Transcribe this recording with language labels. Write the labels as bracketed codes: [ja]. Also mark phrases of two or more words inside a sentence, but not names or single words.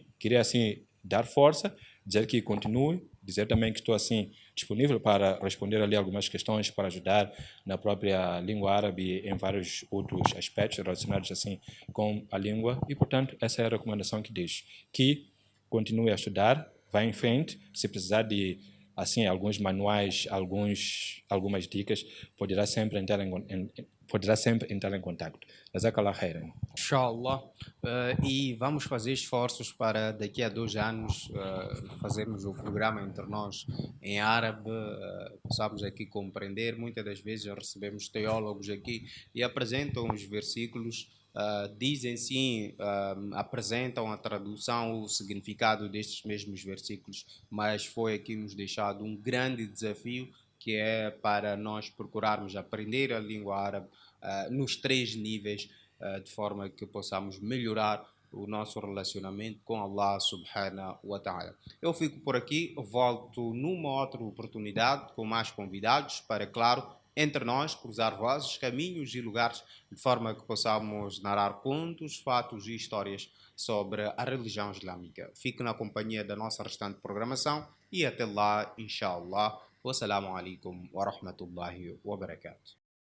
[pt] Queria assim dar força, dizer que continue, dizer também que estou assim disponível para responder ali algumas questões, para ajudar na própria língua árabe em vários outros aspectos relacionados assim com a língua e, portanto, essa é a recomendação que deixo, que continue a estudar, vá em frente, se precisar de assim alguns manuais, algumas dicas, poderá sempre entrar em contato. [ar] جزاك الله خيرا. [pt] Inshallah. E vamos fazer esforços para daqui a 2 anos fazermos o programa entre nós em árabe, possamos aqui compreender. Muitas das vezes recebemos teólogos aqui e apresentam os versículos, dizem sim, apresentam a tradução, o significado destes mesmos versículos, mas foi aqui nos deixado um grande desafio que é para nós procurarmos aprender a língua árabe nos 3 níveis, de forma que possamos melhorar o nosso relacionamento com [ar] الله سبحانه وتعالى. [pt] Eu fico por aqui, volto numa outra oportunidade com mais convidados para, claro, entre nós, cruzar vozes, caminhos e lugares, de forma que possamos narrar contos, fatos e histórias sobre a religião islâmica. Fique na companhia da nossa restante programação e até lá, inshallah. [ar] والسلام عليكم ورحمة الله وبركاته.